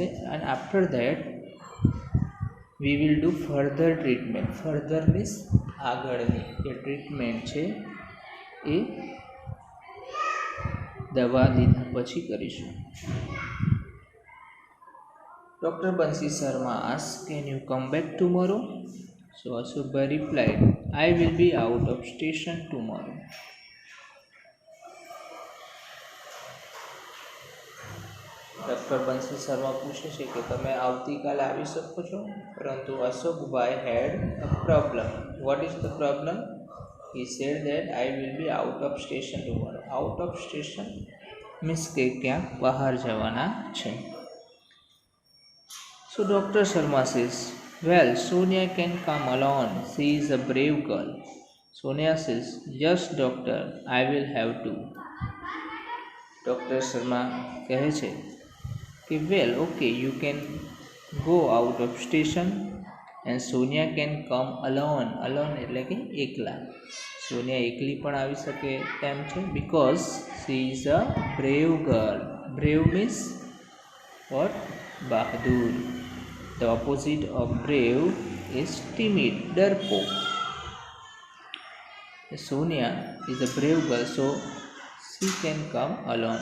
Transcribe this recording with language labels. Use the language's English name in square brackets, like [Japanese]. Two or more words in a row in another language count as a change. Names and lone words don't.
[English] અને after that we will do further treatment. [Gujarati] ફર્ધર મીન્સ આગળની જે ટ્રીટમેન્ટ છે એ દવા લીધા પછી કરીશું. [English] ડૉક્ટર બંસી શર્મા asked, can you come back tomorrow? So Ashokbhai replied, I will be out of station tomorrow. [Gujarati] ડૉક્ટર બંસી શર્મા પૂછે છે કે તમે આવતીકાલે આવી શકો છો? [English] પરંતુ અશોકભાઈ had a problem. What is the problem? He said that I will be out of station tomorrow. Out of station means [Gujarati] કે ક્યાંક બહાર જવાના છે. [English] So Dr. Sharma says, well, Sonia can come alone. She is a brave girl. Sonia says, yes, doctor, I will have to. Dr. Sharma [Gujarati] કહે છે કે [English] well, okay, you can go out of station and Sonia can come alone. [Gujarati] Alone એટલે કે એકલા. સોનિયા એકલી પણ આવી શકે તેમ છે [English] because she is a brave girl. Brave means what? બહાદુર. The opposite of brave is timid, ડરપોક. Sonia is a brave girl, so she can come alone.